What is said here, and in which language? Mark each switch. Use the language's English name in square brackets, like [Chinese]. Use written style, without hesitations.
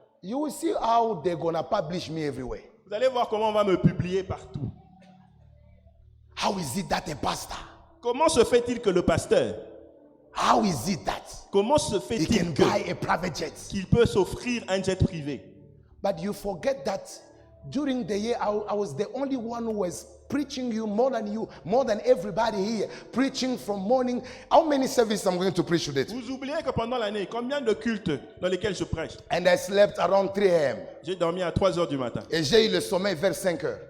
[English] you will see how they're going to publish me everywhere. [French] vous allez voir comment on va me publier partout. [English] How is it that a pastor, [French] Comment se fait-il que le pasteur, [English] how is it that [French] comment se [English] he [French] fait-il que- [English] buy a private jet? [French] qu'il peut s'offrir un jet privé? [English] But you forget that during the year, I was the only one who was preaching more than everybody here, preaching from morning. How many services I'm going to preach today? [French] Vous oubliez que pendant l'année, combien de cultes dans lesquels je prêche? [English] And I slept around 3 a.m. [French] J'ai dormi à 3 heures du matin. Et j'ai eu le sommeil vers 5 heures.